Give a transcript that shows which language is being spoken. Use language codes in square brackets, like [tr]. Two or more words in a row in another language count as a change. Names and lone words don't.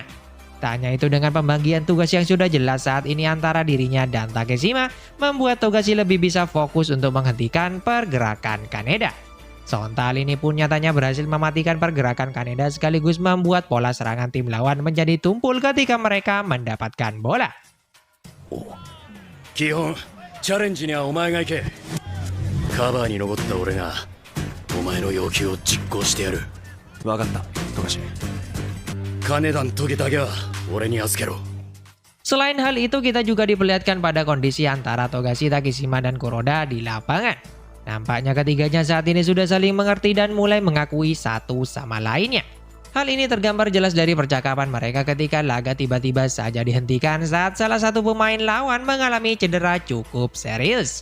[id] Tak hanya itu, dengan pembagian tugas yang sudah jelas saat ini antara dirinya dan Takeshima, membuat Togashi lebih bisa fokus untuk menghentikan pergerakan Kaneda. Sontal ini pun nyatanya berhasil mematikan pergerakan Kaneda sekaligus membuat pola serangan tim lawan menjadi tumpul ketika mereka mendapatkan bola. [ja] 基本チャレンジにはお前が行け。カバーに残った俺がお前の要求を実行してやる。分かった富樫。金田の時だけは俺に預けろ。 [id] Selain hal itu, kita juga diperlihatkan pada kondisi antara Togashi, Takeshima, dan Kuroda di lapangan. Nampaknya ketiganya saat ini sudah saling mengerti dan mulai mengakui satu sama lainnya. Hal ini tergambar jelas dari percakapan mereka ketika laga tiba-tiba saja dihentikan saat salah satu pemain lawan mengalami cedera cukup serius.